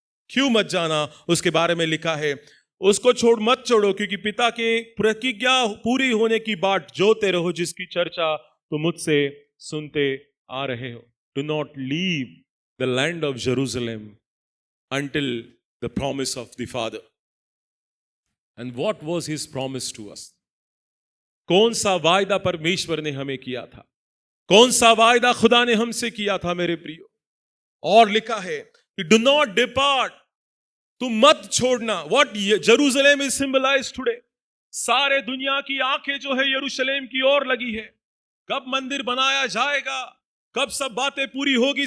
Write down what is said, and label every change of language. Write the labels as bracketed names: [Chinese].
[Hindi] क्यों मत जाना, उसके बारे में लिखा है, उसको मत छोड़ो क्योंकि पिता के प्रतिज्ञा पूरी होने की बाट जोते रहो जिसकी चर्चा तुम मुझसे सुनते आ रहे हो। [English] Do not leave the land of Jerusalem until the promise of the Father. And what was his promise to us? [Hindi] कौन सा वायदा परमेश्वर ने हमें किया था, कौन सा वायदा खुदा ने हमसे किया था मेरे प्रियो। और लिखा है कि [English] do not depart, [Hindi] तुम मत छोड़ना। [English] what Jerusalem is symbolised today, [Hindi] सारे दुनिया की आंखें जो है यरूशलेम की ओर लगी है, कब मंदिर बनाया जाएगा, कब सब बातें पूरी होगी।